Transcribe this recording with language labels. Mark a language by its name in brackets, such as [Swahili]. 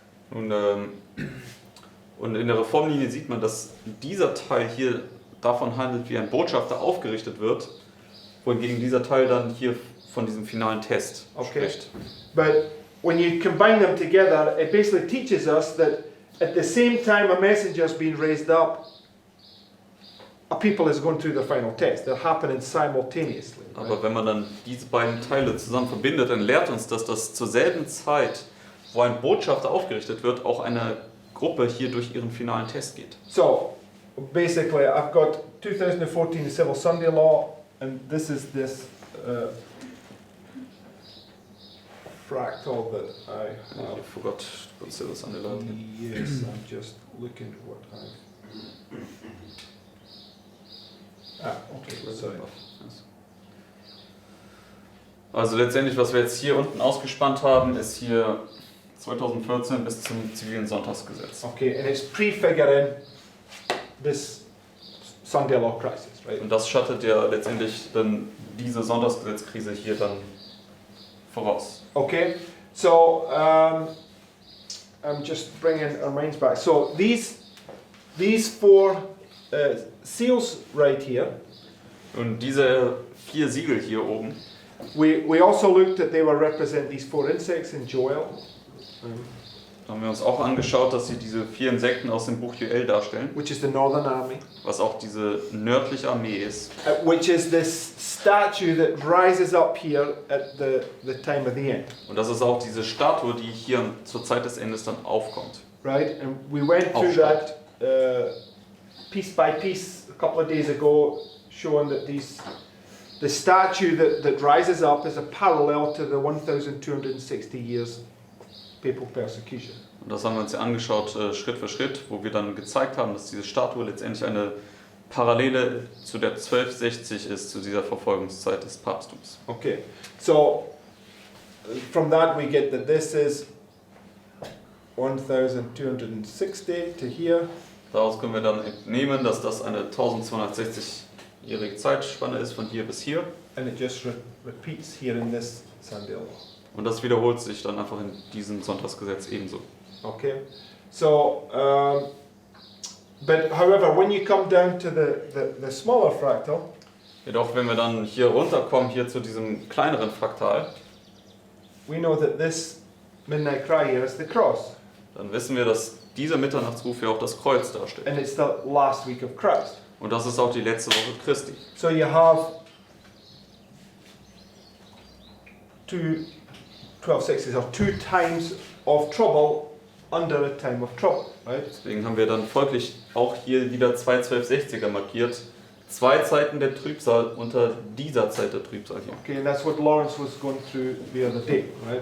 [German] Und in der Reformlinie sieht man, dass dieser Teil hier davon handelt, wie ein Botschafter aufgerichtet wird, wohingegen dieser Teil dann hier von diesem finalen Test spricht. [English] But when you combine them together, it basically teaches us that at the same time a messenger is being raised up, a people is going through the final test. They're happening simultaneously. Right? [German] Aber wenn man dann diese beiden Teile zusammen verbindet, dann lehrt uns das zur selben Zeit, wo ein Botschafter aufgerichtet wird, auch eine Gruppe hier durch ihren finalen Test geht. [English] So, basically, I've got 2014 Civil Sunday Law, and this is this fractal that I have. I forgot to consider this underlined here. Yes, I'm just looking at what I've. Okay, sorry. [German] Also letztendlich, was wir jetzt hier unten ausgespannt haben, ist hier 2014 bis zum zivilen Sonntagsgesetz. [English] Okay, and it's prefiguring this Sunday Law crisis, right? [German] Und das schattet ja letztendlich dann diese Sonntagsgesetzkrise hier dann voraus. [English] Okay, so I'm just bringing our minds back. So these four seals right here. [German] Und diese 4 Siegel hier oben, [English] We also looked at they were represent these 4 insects in Joel. [German] da haben wir uns auch angeschaut, dass sie diese 4 Insekten aus dem Buch Joel darstellen, [English] Which is the Northern Army, [German] was auch diese nördliche Armee ist. [English] which is this statue that rises up here at the time of the end, [German] Und das ist auch diese Statue, die hier zur Zeit des Endes dann aufkommt. [English] right? And we went through that piece by piece a couple of days ago, showing that the statue that rises up is a parallel to the 1260 years papal persecution. [German] Und das haben wir uns ja angeschaut, Schritt für Schritt, wo wir dann gezeigt haben, dass diese Statue letztendlich eine Parallele zu der 1260 ist, zu dieser Verfolgungszeit des Papsttums. [English] Okay, so from that we get that this is 1260 to here. [German] Daraus können wir dann entnehmen, dass das eine 1260-jährige Zeitspanne ist, von hier bis hier. [English] And it just repeats here in this Sunday law. [German] Und das wiederholt sich dann einfach in diesem Sonntagsgesetz ebenso. [English] Okay, so but however, when you come down to the smaller fractal, [German] Jedoch, wenn wir dann hier runterkommen, hier zu diesem kleineren Fraktal, [English] we know that this midnight cry here is the cross, [German] dann wissen wir, dass dieser Mitternachtsruf ja auch das Kreuz darstellt. [English] and it's the last week of Christ. [German] Und das ist auch die letzte Woche Christi. [English] So you have 1260s, or 2 times of trouble under a time of trouble, right? [German] Deswegen haben wir dann folglich auch hier wieder 2 1260er markiert. 2 Zeiten der Trübsal unter dieser Zeit der Trübsal hier. [English] Okay, and that's what Lawrence was going through the other day, right?